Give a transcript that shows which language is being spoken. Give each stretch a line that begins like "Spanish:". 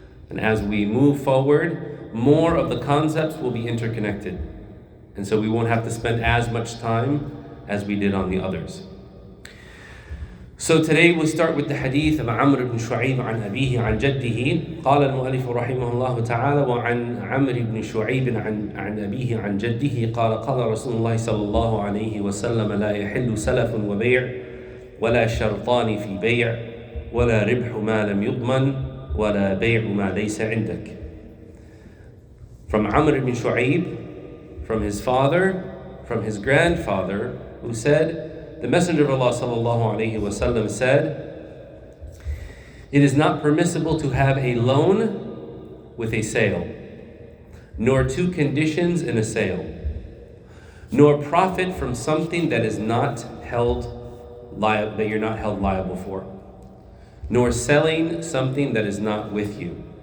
English: And as we move forward, more of the concepts will be interconnected. And so we won't have to spend as much time as we did on the others. So today we'll start with the hadith of Amr ibn Shu'ayb
Arabic: عن أبيه عن جده. قال المؤلف رحمه الله تعالى وعن عمرو بن شعيب عن أبيه عن جده قال قال رسول الله صلى الله عليه وسلم لا يحل سلف وبيع ولا شرطان في بيع ولا ربح ما لم يضمن ولا بيع ما ليس عندك.
English: From Amr ibn Shu'ayb, from his father, from his grandfather, who said, the Messenger of Allah sallallahu alaihi wasallam said, it is not permissible to have a loan with a sale, nor two conditions in a sale, nor profit from something that is not that you're not held liable for, nor selling something that is not with you.